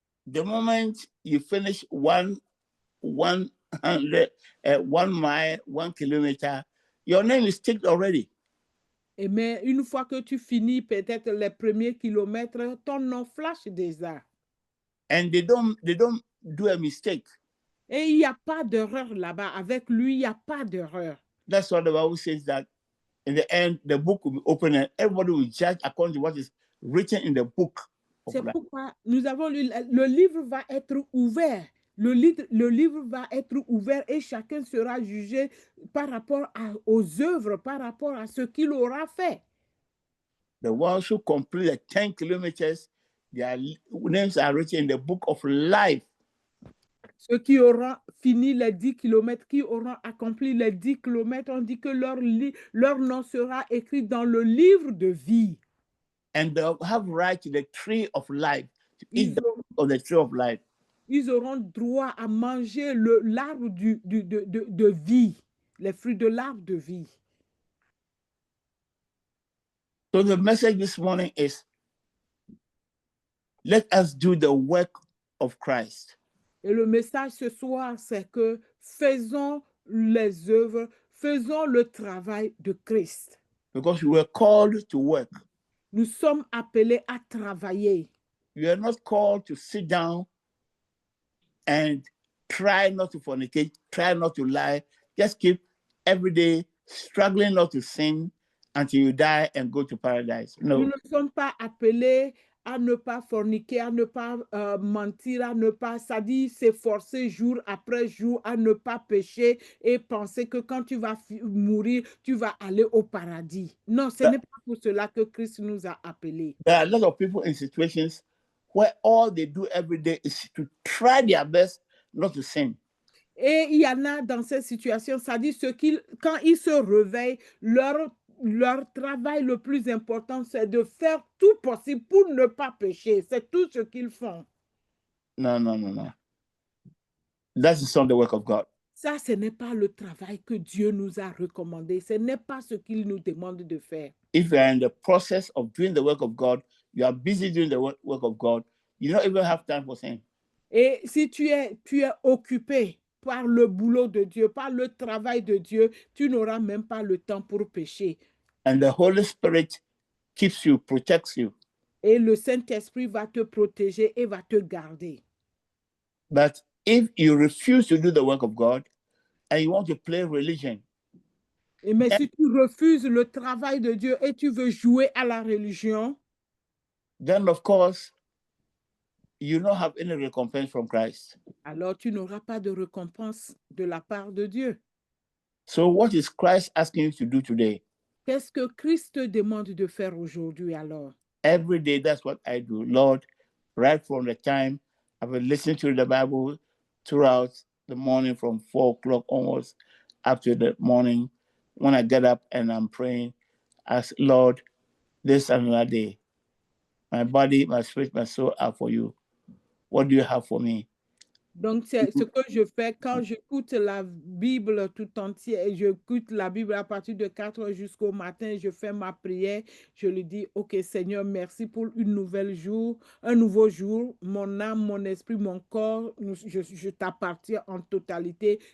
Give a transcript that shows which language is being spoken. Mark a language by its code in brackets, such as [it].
[en] The moment you finish one mile, 1 kilometer, your name is ticked already. [fr] Mais une fois que tu finis peut-être les premiers kilomètres, ton nom flash déjà. [en] And they don't do a mistake. [fr] Et il n'y a pas d'erreur là-bas. Avec lui, il n'y a pas d'erreur. [en] That's what the Bible says, that in the end, the book will be open and everybody will judge according to what is written in the book. [fr] C'est pourquoi nous avons lu, le livre va être ouvert. Le livre va être ouvert et chacun sera jugé par rapport aux œuvres, par rapport à ce qu'il aura fait. [en] The ones who complete the 10 kilometers, their names are written in the book of life. [fr] Ceux qui auront fini les 10 kilomètres, qui auront accompli les 10 kilomètres, on dit que leur nom sera écrit dans le livre de vie. [en] And they'll have right to the tree of life, to eat of the tree of life. [fr] Ils auront droit à manger l'arbre de vie, les fruits de l'arbre de vie. [en] So the message this morning is, let us do the work of Christ. [fr] Et le message ce soir, c'est que faisons les œuvres, faisons le travail de Christ. [en] Because we were called to work. [fr] Nous sommes appelés à travailler. [en] You are not called to sit down and try not to fornicate, try not to lie. Just keep every day struggling not to sin until you die and go to paradise. No. [fr] Nous ne sommes pas appelés à ne pas forniquer, à ne pas mentir, à ne pas, ça dit, s'efforcer jour après jour, à ne pas pécher et penser que quand tu vas mourir, tu vas aller au paradis. Non, ce n'est pas pour cela que Christ nous a appelés. [en] There are a lot of people in situations where all they do every day is to try their best not to sin. [fr] Et il y en a dans ces situations, ça dit quand ils se réveillent, leur travail le plus important, c'est de faire tout possible pour ne pas pécher. C'est tout ce qu'ils font. [en] No, no, no, no. That is not the work of God. [fr] Ça, ce n'est pas le travail que Dieu nous a recommandé. Ce n'est pas ce qu'il nous demande de faire. [en] If you are in the process of doing the work of God, you are busy doing the work of God, you don't even have time for sin. [fr] Et si tu es occupé par le boulot de Dieu, par le travail de Dieu, tu n'auras même pas le temps pour pécher. [en] And the Holy Spirit keeps you, protects you. [fr] Et le Saint-Esprit va te protéger et va te garder. [en] But if you refuse to do the work of God and you want to play religion, [fr] Mais si tu refuses le travail de Dieu et tu veux jouer à la religion, [en] then of course, you don't have any recompense from Christ. [fr] alors tu n'auras pas de récompense de la part de Dieu. [en] So what is Christ asking you to do today? [fr] Qu'est-ce que Christ te demande de faire aujourd'hui alors? [en] Every day, that's what I do. Lord, right from the time I've been listening to the Bible throughout the morning from 4 o'clock onwards up to the morning, when I get up and I'm praying, ask Lord, this is another day. My body, my spirit, my soul are for you. What do you have for me? [fr] Donc, c'est ce que je fais quand j'écoute la Bible tout entière. Et j'écoute la Bible à partir de 4 heures jusqu'au matin. Je fais ma prière. Je lui dis, OK, Seigneur, merci pour un nouveau jour. Mon âme, mon esprit, mon corps, je t'appartiens en totalité.